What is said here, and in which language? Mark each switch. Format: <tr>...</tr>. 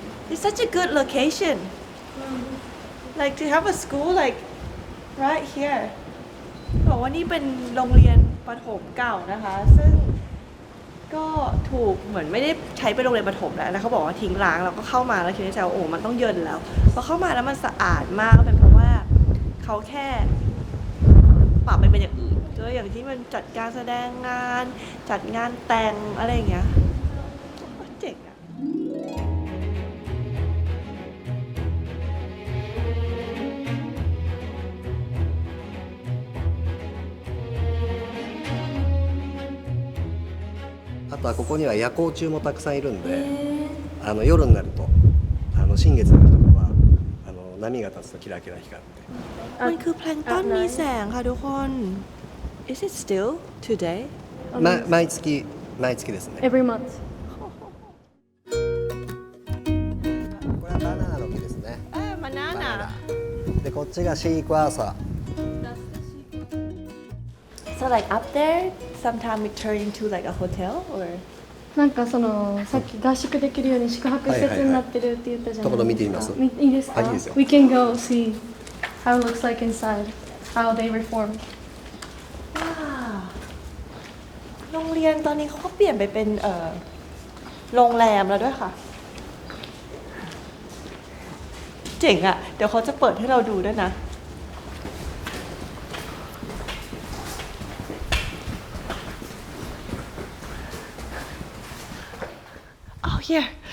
<en>It's such a good location. Like to have a school like right here.</en> <th>บอกว่านี่เป็นโรงเรียนประถมเก่านะคะ ซึ่งก็ถูกเหมือนไม่ได้ใช้เป็นโรงเรียนประถมแล้วเขาบอกว่าทิ้งร้างแล้วก็เข้ามาแล้วคิดในใจว่าโอ้มันต้องเยินแล้วพอเข้ามาแล้วมันสะอาดมากก็เป็นเพราะว่าเขาแค่ปรับไปเป็นอย่างอื่นก็อย่างที่มันจัดการแสดงงานจัดงานแต่งอะไรอย่างเงี้ยเจ๋งอะ</th> <ja>あとはここには夜光虫もたくさんいるんで、夜になると新月の日とかは波が立つとキラキラ光って</ja> <th>มันคือแพลงก์ต้นมีแสงค่ะทุกคน</th> <en>Is it still today?</en> <ja>毎月ですね。</ja> <en>Every month</en> <ja>これはバナナの木ですね。バナナでこっちがシークワーサー。</ja> <en>So like up there, sometimes it turn into like a hotel or</en> <ja>なんかそのさっき合宿できるように宿泊施設になってるって言ったじゃないですか。ところ見てみます？いいですか？いいですよ。</ja> <en>We can go see how it looks like inside, how they reform.</en> <th>ว้าวโรงเรียนตอนนี้เขาก็เปลี่ยนไปเป็นโรงแรมแล้วด้วยค่ะ เจ๋งอ่ะ เดี๋ยวเขาจะเปิดให้เราดูด้วยนะ</th> <en>Oh, here.</en>